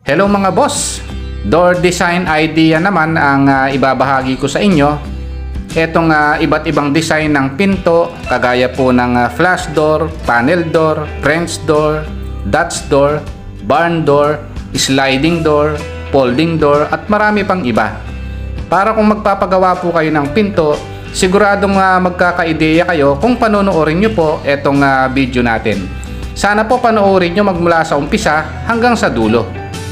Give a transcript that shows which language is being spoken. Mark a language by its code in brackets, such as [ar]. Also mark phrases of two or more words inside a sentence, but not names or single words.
[tl] Hello mga boss! [en] Door design idea [tl] naman ang ibabahagi ko sa inyo. Etong iba't ibang design ng pinto, kagaya po ng [en] flash door, panel door, French door, Dutch door, barn door, sliding door, folding door [tl] at marami pang iba. Para kung magpapagawa po kayo ng pinto, siguradong magkakaideya kayo kung panonoorin nyo po etong video natin. Sana po panoorin nyo magmula sa umpisa hanggang sa dulo.